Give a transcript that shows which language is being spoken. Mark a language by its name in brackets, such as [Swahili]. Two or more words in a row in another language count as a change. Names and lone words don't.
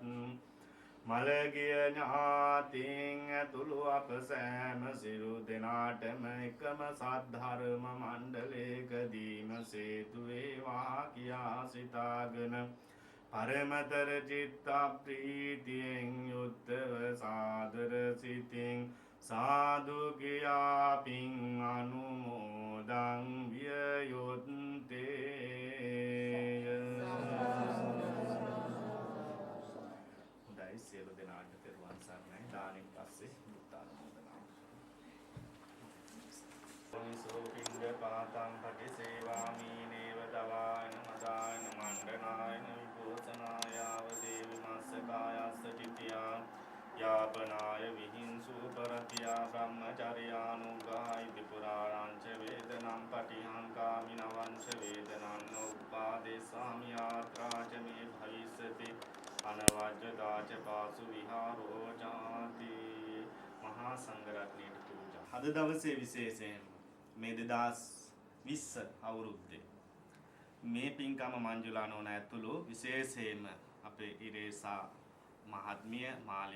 [Sinhala] මලගිය ඥාතින් ඇතුළු අප සෑම සිරු දෙනාටම එකම සද්ධර්ම මණ්ඩලයකදීම සේතු වේවා කියා සිතාගෙන පරමතර චිත්ත ප්‍රීතියෙන් යුක්තව සාදර සිතින් සාදු කියා පින් අනුමෝදන් විය යුත්තේ. හොඳයි සියලු දෙනාට තෙරුවන් සරණයි. දානෙන් පස්සේ බුද්ධානුමෝදනාව. [Pali] සෝ පින්ද පාතං පටිසේවාමි නේව දවායන මදායන මණ්ඩනායන විපෝසනායාව දේවි මස්සකායස්ස චිතියා යාපනාය විහිංසු පරතියා බ්‍රහ්මචර්යානුගායිති පුරාණංච වේදනම් පටිහංකාමි නවංච වේදනං උප්පාදේසාමි ආත්‍රාච මේ භවිස්සති අනවජ්ජදාච පාසු විහාරෝ ජාති. [Sinhala] මහා සංඝරත්නයට පූජා. අද දවසේ විශේෂයෙන් මේ 2019 20 අවුරුද්දේ මේ පින්කම මංජුලා නෝන ඇතුළු විශේෂයෙන්ම අපේ ඉරේසා මහත්මිය, මාලි